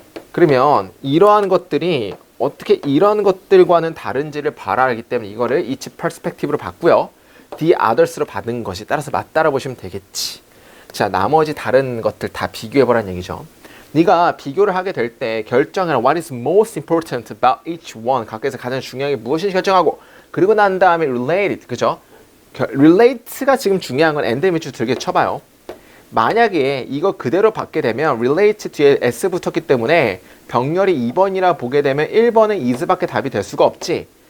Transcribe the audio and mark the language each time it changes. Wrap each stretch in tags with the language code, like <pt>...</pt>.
<ko>그러면 이러한 것들이 어떻게 이런 것들과는 다른지를 봐라하기 때문에 이거를 each perspective로 봤고요. the others로 받은 것이 따라서 맞다라고 보시면 되겠지. 자, 나머지 다른 것들 다 비교해보라는 얘기죠. 네가 비교를 하게 될 때 결정해라.</ko> <en>What is most important about each one?</en> <ko>각각에서 가장 중요한 게 무엇인지 결정하고 그리고 난 다음에 related, 그죠? relate가 지금 중요한 건 and 밑줄 들게 쳐봐요. 만약에 이거 그대로 받게 되면 relate 뒤에 s 붙었기 때문에 병렬이 2번이라 보게 되면 1번은 is밖에 답이 될 수가 없지.</ko>